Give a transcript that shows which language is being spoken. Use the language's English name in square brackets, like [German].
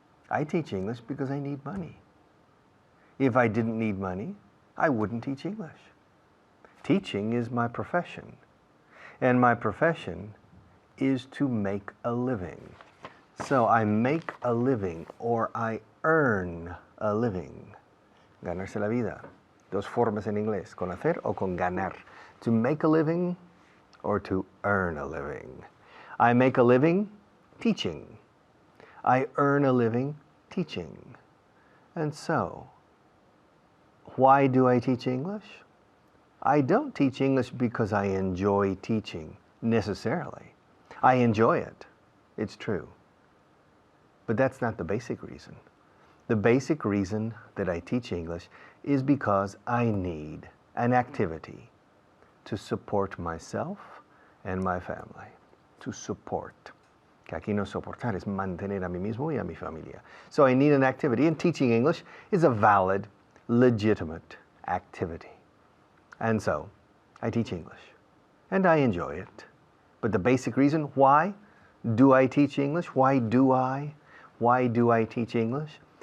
[English] I teach English because I need money. If I didn't need money, I wouldn't teach English. Teaching is my profession, and my profession is to make a living. So I make a living, or I earn a living. [Spanish] Ganarse la vida. Dos formas en inglés, con hacer o con ganar. [English] To make a living or to earn a living. I make a living teaching. I earn a living teaching. And so, why do I teach English? I don't teach English because I enjoy teaching, necessarily. I enjoy it. It's true. But that's not the basic reason. The basic reason that I teach English is because I need an activity to support myself and my family. To support. [Spanish] Que aquí no soportar es mantener a mí mismo y a mi familia. [English] So I need an activity, and teaching English is a valid, legitimate activity. And so I teach English, and I enjoy it. But the basic reason why do I teach English? Why do I teach English?